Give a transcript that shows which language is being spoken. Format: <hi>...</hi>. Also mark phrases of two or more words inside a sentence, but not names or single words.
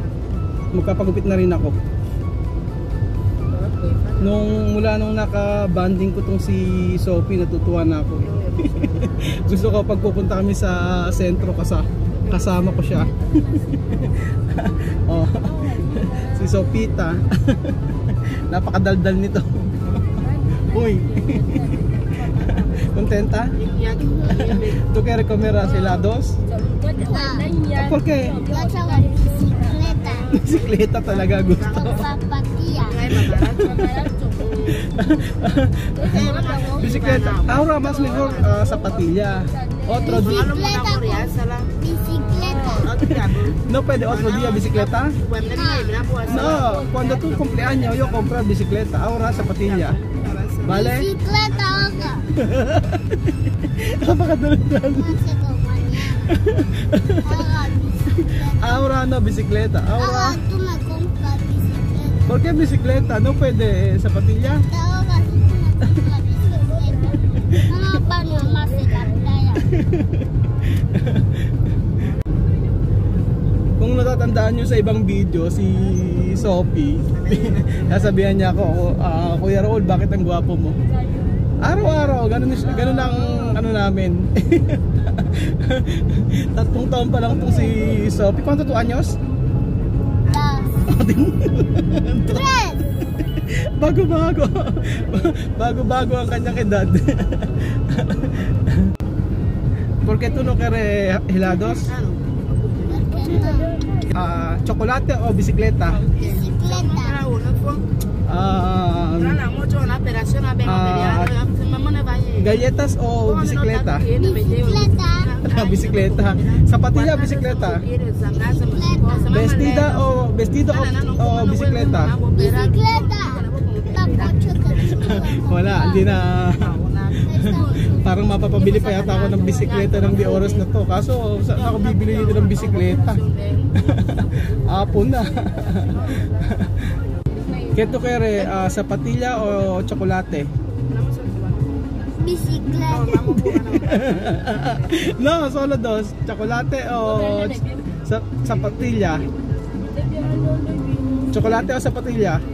<tl>Magpapagupit na rin ako. Mula nung naka-banding ko tong si Sophie, natutuwa na ako. Gusto ko pag pupunta kami sa sentro kasama ko siya. Oh, si Sophita. Napakadaldal nito. Uy.</tl> <es>Contenta? ¿Tú quieres comer helados? ¿Por qué? Bicicleta.</es> <tl>Bisikleta talaga gusto.</tl> <es>Zapatilla.</es> <tl>Bisikleta.</tl> <es>Ahora más mejor zapatilla. Otro día. Bicicleta. No puede otro día bicicleta. No, cuando tu cumpleaños yo comprar bicicleta. Ahora zapatilla. ¿Vale? Bicicleta ahora. Napakadaldal. Ahora no bicicleta. Ahora Ahora. tú me compras bicicleta. ¿Por qué bicicleta? No puede zapatilla. Ahora tú me compras bicicleta. Vamos para más en la playa.</es> <tl>Kung natatandaan nyo sa ibang video, si Sophie, nasabihan niya ako, Kuya Raul, bakit ang gwapo mo? Araw-araw, ganun ang ano namin. 3 taon pa lang itong si Sophie.</tl> <es>¿Cuánto tu años? 2, 3.</es> <tl>Bago-bago. Bago-bago ang kanyang edad.</tl> <es>¿Por qué tú no quieres helados? ¿Chocolate o bicicleta? Bicicleta. Galletas o bicicleta? Bicicleta. Bicicleta. Zapatilla o bicicleta? Vestido o bicicleta? Bicicleta.</es> <tl>Wala, hindi na. Parang mapapabili pa yata ako ng bisikleta ng di oras na to. Kaso saan ako bibili dito ng bisikleta? Apo na.</tl> <es>Keto kere, zapatilla o chocolate? Bicicleta. No, solo dos. Chocolate o zapatilla? Chocolate o zapatilla?</es>